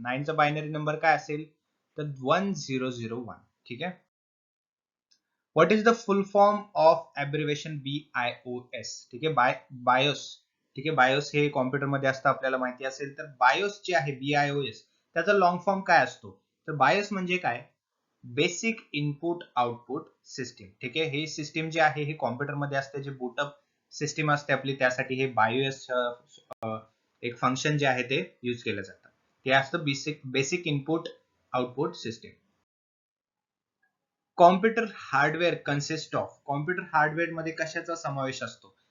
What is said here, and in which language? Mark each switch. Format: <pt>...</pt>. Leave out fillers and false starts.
<mr>9 चा binary number काय असेल? तर 1001. ठीक आहे,</mr> <en>What is the full form of abbreviation BIOS?</en> <mr>ठीक आहे, बायोस. ठीक आहे, बायोस हे कॉम्प्युटर मध्ये असतं आपल्याला माहिती असेल. तर बायोस जे आहे BIOS, त्याचा लॉंग फॉर्म काय असतो? तर बायोस म्हणजे काय?</mr> <en>Basic input output system.</en> <mr>ठीक आहे, हे सिस्टीम जे आहे हे कॉम्प्युटर मध्ये असते, जे बूटअप सिस्टीम असते आपली, त्यासाठी हे बायोस एक फंक्शन जे आहे ते यूज केलं जातं. ते असतं basic input output system.</mr> <en>Computer hardware consist of.</en> <mr>Computer hardware मध्ये कशाचा समावेश असतो?</mr>